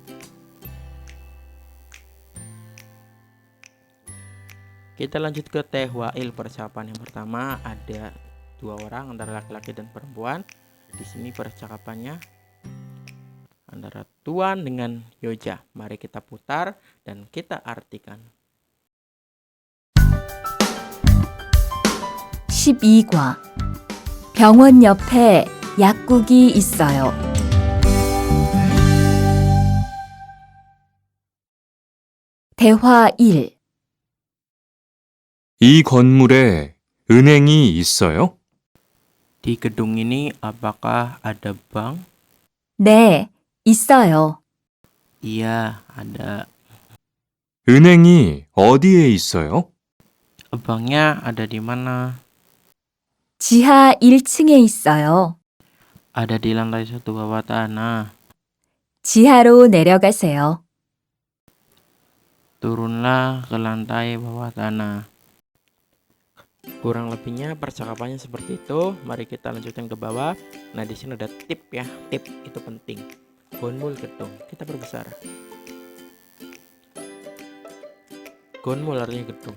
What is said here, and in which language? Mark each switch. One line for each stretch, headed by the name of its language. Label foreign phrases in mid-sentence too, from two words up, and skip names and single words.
Indonesian: Kita lanjut ke tehwail. Percakapan yang pertama ada dua orang antara laki-laki dan perempuan. Di sini percakapannya antara Tuan dengan Yoja. Mari kita putar dan kita artikan.
Korean: 12과 병원 옆에 약국이 있어요. 대화 1. 이 건물에 은행이 있어요?
Indonesian: Di gedung ini apakah ada bank?
Korean: 네, 있어요.
Indonesian: Iya, ada.
Korean: 은행이 어디에 있어요?
Indonesian: Banknya ada di mana?
Korean: 지하 1층에 있어요.
Indonesian: Ada di lantai 1 bawah tanah.
Korean: 지하로 내려가세요.
Indonesian: Turunlah ke lantai bawah tanah. Kurang lebihnya percakapannya seperti itu. Mari kita lanjutkan ke bawah. Nah, di sini ada tip ya. Tip itu penting. Gonmul gedung. Kita perbesar. Gonmul artinya gedung.